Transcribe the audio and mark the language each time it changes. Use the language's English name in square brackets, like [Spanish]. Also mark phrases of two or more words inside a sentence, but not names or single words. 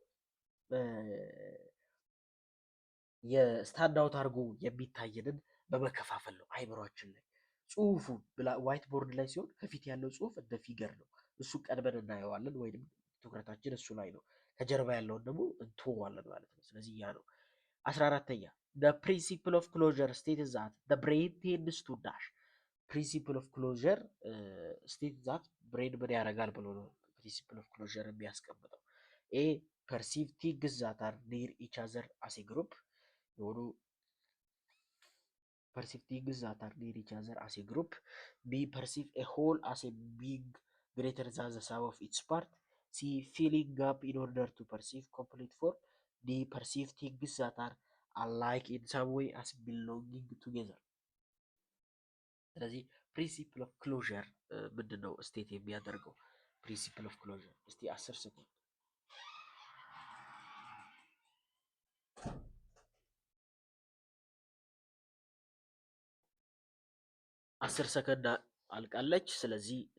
[English] stand out [Amharic] አድርጎ የሚታየንን በመከፋፈል ነው አይምሯችን ላይ። ጽሁፉ [English] white board [Amharic] ላይ ሲሆን ከፊት ያለው ጽሁፍ እንደ ፊገር ነው። እሱ ቀድመን እናየዋለን ወይም ትኩረታችን እሱ ላይ ነው። ከጀርባ ያለውን ደግሞ እንተዋለን ማለት ነው። ስለዚህ ያ ነው። 14ኛ [English] the principle of closure states that the brain tends to dash። principle of closure states that brain [Amharic] ምን ያደርጋል ብሎ ነው [English] principle of closure የሚያስቀምጠው። a perceive things that are near each other as a group የሆኑ perceive things that are near each other as a group. b perceive a whole as a being greater than the sum of its part. C filling up in order to perceive complete form. D perceive things that are alike in some way as belonging together። ስለዚህ principle of closure [Amharic] ምንድን ነው ስቴት የሚያደርገው? [English] principle of closure [Amharic] እስቲ 10 ሰከንድ 10 ሰከንድ አልቃለች። ስለዚህ